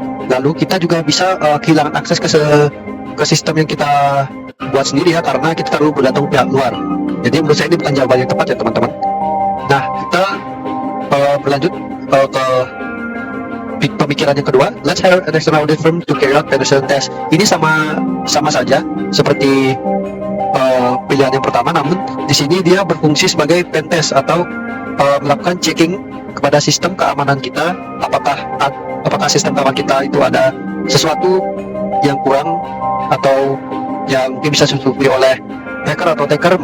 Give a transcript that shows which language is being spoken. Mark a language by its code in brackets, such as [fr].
[id] Lalu kita juga bisa kehilangan akses ke sistem yang kita buat sendiri ya, karena kita terlalu bergantung pihak luar. Jadi menurut saya ini bukan jawaban yang tepat ya teman-teman. Nah, kita berlanjut ke pemikiran yang kedua. [en] Let's hire an external audit firm to carry out penetration test. [id] Ini sama saja seperti pilihan yang pertama, namun di sini dia berfungsi sebagai pen test atau melakukan checking kepada sistem keamanan kita, apakah sistem keamanan kita itu ada sesuatu yang kurang atau yang mungkin bisa ditutupi oleh hacker atau attacker.